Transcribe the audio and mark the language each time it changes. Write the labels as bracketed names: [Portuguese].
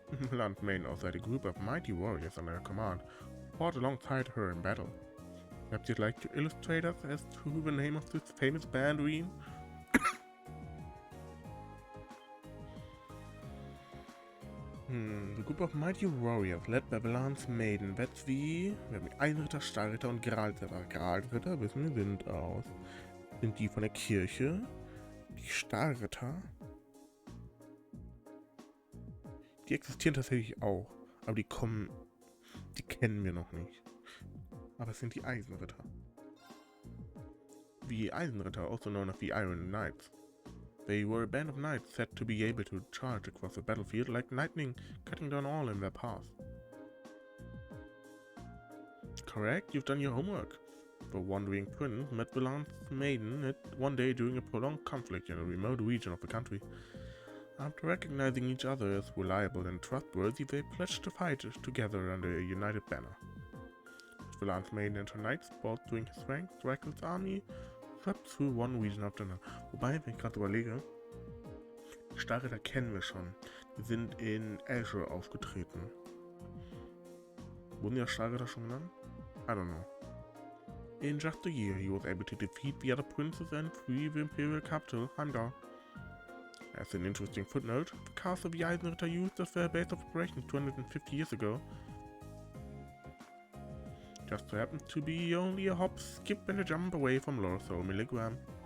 [English] Land Maiden also had a group of mighty warriors under her command, who fought alongside her in battle. Perhaps you'd like to illustrate us as to the name of this famous band, Reen? The group of mighty warriors led by the Lance Maiden. That's wie... [German] Wir haben Einritter, Stahlritter und Gralritter. Gralritter, wissen wir, sind aus... Sind die von der Kirche. Die Stahlritter... Die existieren tatsächlich auch. Aber die kommen... Die kennen wir noch nicht. Aber es sind die Eisenritter. Wie Eisenritter, [English] also known as the Iron Knights. They were a band of knights said to be able to charge across the battlefield like lightning, cutting down all in their path. Correct, you've done your homework. The wandering prince met the lance maiden one day during a prolonged conflict in a remote region of the country. After recognizing each other as reliable and trustworthy, they pledged to fight together under a united banner. The lance maiden and her knights brought during his ranks, Draken's army swept through one region after another. [German] Wobei, wenn ich gerade überlege, die Starritter kennen wir schon. Die sind in Azure aufgetreten. Wurden die Starritter schon genannt? [English] I don't know. In just a year, he was able to defeat the other princes and free the imperial capital, Heimdall. As an interesting footnote, the castle the Eisenritter used as their base of operations 250 years ago just so happens to be only a hop, skip and a jump away from Lord Milligram.